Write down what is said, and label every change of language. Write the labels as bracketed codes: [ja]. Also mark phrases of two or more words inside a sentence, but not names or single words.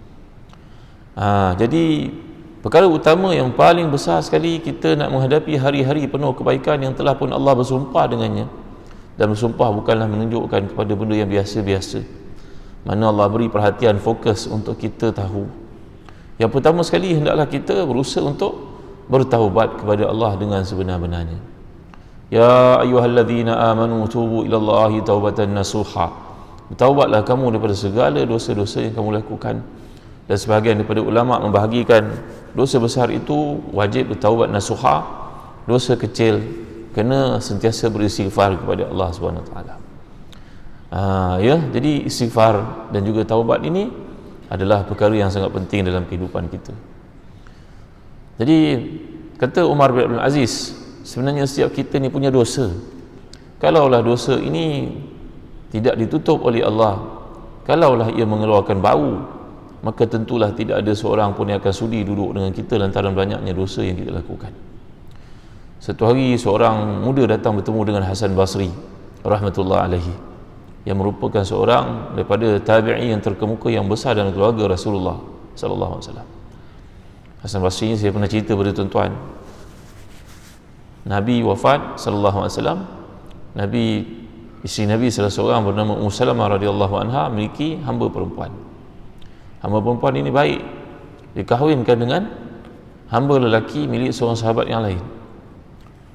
[ms] Jadi perkara utama yang paling besar sekali kita nak menghadapi hari-hari penuh kebaikan yang telah pun Allah bersumpah dengannya, dan bersumpah bukanlah menunjukkan kepada benda yang biasa-biasa, mana Allah beri perhatian fokus untuk kita tahu. Yang pertama sekali, hendaklah kita berusaha untuk bertaubat kepada Allah dengan sebenar-benarnya. [ar] يا أيها الذين آمنوا توبوا إلى الله توبة نصوحا. [ms] Bertaubatlah kamu daripada segala dosa-dosa yang kamu lakukan. Dan sebahagian daripada ulama membahagikan dosa besar itu wajib bertaubat nasuha, dosa kecil kena sentiasa beristighfar kepada Allah SWT. Ya, jadi istighfar dan juga taubat ini adalah perkara yang sangat penting dalam kehidupan kita. Jadi kata Umar bin Abdul Aziz, sebenarnya setiap kita ni punya dosa. Kalaulah dosa ini tidak ditutup oleh Allah, kalaulah ia mengeluarkan bau, maka tentulah tidak ada seorang pun yang akan sudi duduk dengan kita lantaran banyaknya dosa yang kita lakukan. Satu hari seorang muda datang bertemu dengan Hasan Basri [ar] رحمة الله عليه, [ms] yang merupakan seorang daripada tabi'i yang terkemuka yang besar dalam keluarga Rasulullah [ar] صلى الله عليه وسلم. [ms] Hasan Basri ini saya pernah cerita pada tuan-tuan. Nabi wafat [ar] صلى الله عليه وسلم. [ms] Isteri Nabi salah seorang bernama Ummu Salamah [ar] رضي الله عنها [ms] memiliki hamba perempuan. Hamba perempuan ini baik, dikahwinkan dengan hamba lelaki milik seorang sahabat yang lain.